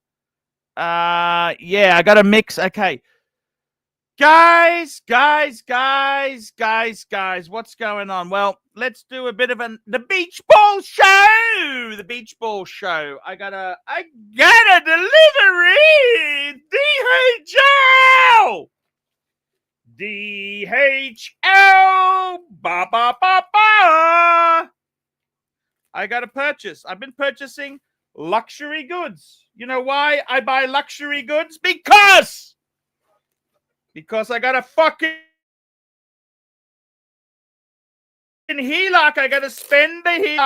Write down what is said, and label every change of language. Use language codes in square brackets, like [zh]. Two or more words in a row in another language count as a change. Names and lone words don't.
[en] Yeah, I got a mix. Okay. Guys, what's going on? Well, let's do a bit of the beach ball show. I got a delivery. DHL. CHL. Ba ba ba ba. I got to purchase. I've been purchasing luxury goods. You know why I buy luxury goods? Because I got a fucking HELOC. I got to spend the HELOC.